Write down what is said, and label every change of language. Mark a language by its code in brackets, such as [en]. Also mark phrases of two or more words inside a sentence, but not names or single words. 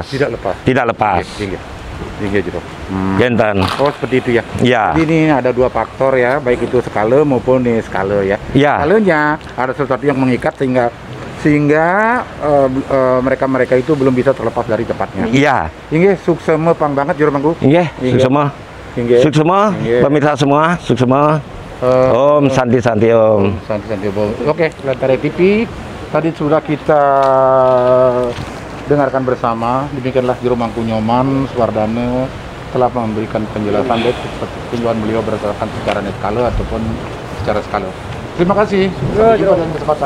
[id] Tidak lepas. Genten. Oh seperti itu ya. Ya. Jadi ini ada 2 faktor ya, baik itu skala maupun skala ya. Ya. Skalanya ada sesuatu yang mengikat sehingga mereka itu belum bisa terlepas dari tempatnya. Iya. [ban] Inggih suksema pang banget juru mangku. Inggih, suksema. Suksema, [id] pemirsa semua, [ban] suksema. [sa] Om Santi Om. Santi Om. [id] Oke, Lentera TV tadi sudah kita dengarkan bersama. Demikianlah Juru Mangku Nyoman Suwardana telah memberikan penjelasan baik seperti tinjauan beliau berdasarkan secara skala ataupun secara skala. Terima kasih. Sampai jumpa dan kesempatan.